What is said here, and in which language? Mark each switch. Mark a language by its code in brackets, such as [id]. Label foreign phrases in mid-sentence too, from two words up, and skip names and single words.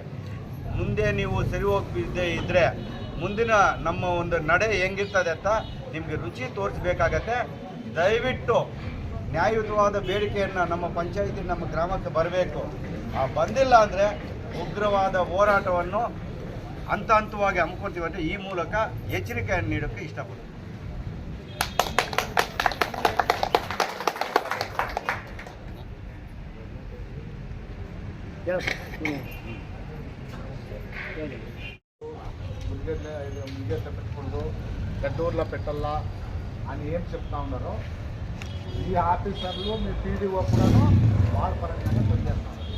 [kn] ಮುಂದೆ ನೀವು ಸರಿ ಹೋಗದೆ ಇದ್ದರೆ ಮುಂದಿನ ನಮ್ಮ ಒಂದು ನಡೆ ಹೆಂಗಿರ್ತದೆ ಅಂತ ನಿಮಗೆ ರುಚಿ ತೋರಿಸ್ಬೇಕಾಗತ್ತೆ. ದಯವಿಟ್ಟು ನ್ಯಾಯಯುತವಾದ ಬೇಡಿಕೆಯನ್ನು ನಮ್ಮ ಪಂಚಾಯಿತಿ ನಮ್ಮ ಗ್ರಾಮಕ್ಕೆ ಬರಬೇಕು. ಬಂದಿಲ್ಲ ಅಂದರೆ ಉಗ್ರವಾದ ಹೋರಾಟವನ್ನು ಹಂತ ಹಂತವಾಗಿ ಹಮ್ಮಿಕೊಳ್ತೀವಿ ಅಂತ ಈ ಮೂಲಕ ಎಚ್ಚರಿಕೆಯನ್ನು ನೀಡೋಕ್ಕೆ ಇಷ್ಟಪಡ್ತೀನಿ. [te] ముదిగేట్లో పెట్టకూడదు, గడ్డూరులో పెట్టాలా అని ఏం చెప్తా ఉన్నారో ఈ ఆఫీసర్లు మీ పీడీఓ కూడాను వాళ్ళ పరంగానే పనిచేస్తున్నారు.